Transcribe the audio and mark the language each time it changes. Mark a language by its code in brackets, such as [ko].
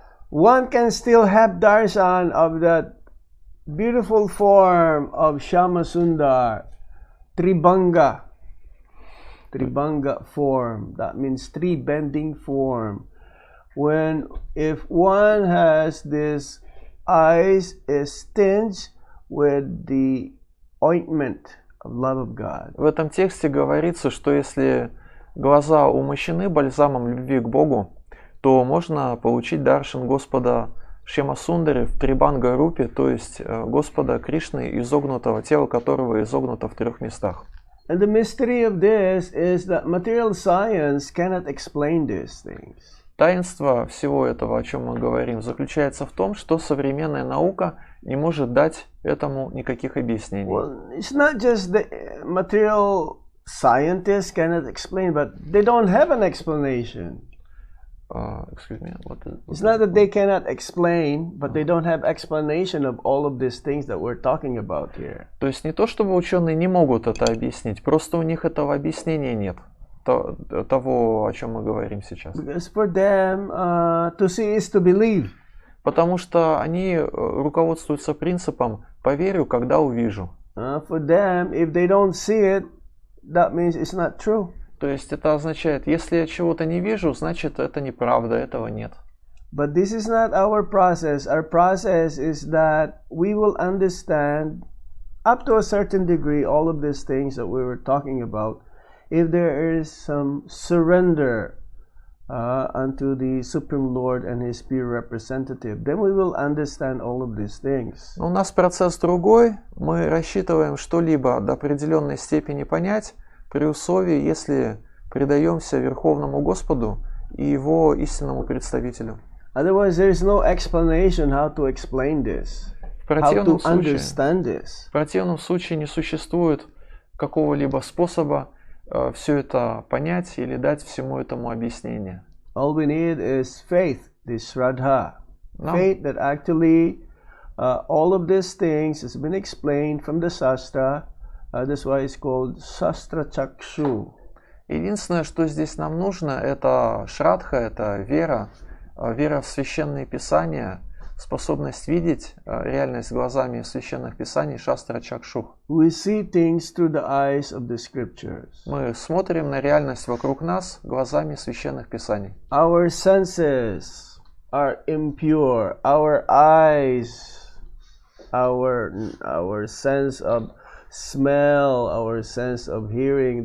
[en] One can still have darshan of that beautiful form of Shama Sundar, Tribanga form. That means three bending form. If one has this eyes is tinged with the ointment of love of God. [ru] В этом тексте говорится, что если глаза умощены бальзамом любви к Богу, то можно получить даршан Господа Шьямасундари в Трибанга-рупе, то есть Господа Кришны, изогнутого, тело которого изогнуто в трех местах. [en] And the mystery of this is that material science cannot explain these things. [ru] Таинство всего этого, о чем мы говорим, заключается в том, что современная наука не может дать этому никаких объяснений. [en] Well, it's not just the material scientists cannot explain, but they don't have an explanation. Excuse me, it's not that they cannot explain, but they don't have explanation of all of these things that we're talking about here. [ru] То есть не то, чтобы ученые не могут это объяснить, просто у них этого объяснения нет. Того, о чем мы говорим сейчас. [en] Because for them, to see is to believe. [ru] Потому что они руководствуются принципом «поверю, когда увижу». [en] For them, if they don't see it, that means it's not true. [ru] То есть это означает, если я чего-то не вижу, значит это неправда, этого нет. [en] But this is not our process. Our process is that we will understand up to a certain degree all of these things that we were talking about. If there is some surrender unto the Supreme Lord and His pure representative, then we will understand all of these things. [ru] У нас процесс другой. Мы рассчитываем что-либо до определенной степени понять, при условии, если предаемся Верховному Господу и Его истинному представителю. [en] Otherwise, there is no explanation how to explain this, how to understand this. [ru] В противном случае не существует какого-либо способа все это понять или дать всему этому объяснение. [en] All we need is faith, this Shraddha. Faith that actually all of these things has been explained from the Shastra. That's why it's called Shastra Chakshu. [ru] Единственное, что здесь нам нужно, это шрадха, это вера, вера в священные писания, способность видеть реальность глазами священных писаний, шастра чакшух. [en] We see things through the eyes of the scriptures. [ru] Мы смотрим на реальность вокруг нас глазами священных писаний. [en] Our senses are impure. Our eyes our sense of smell, our sense of hearing.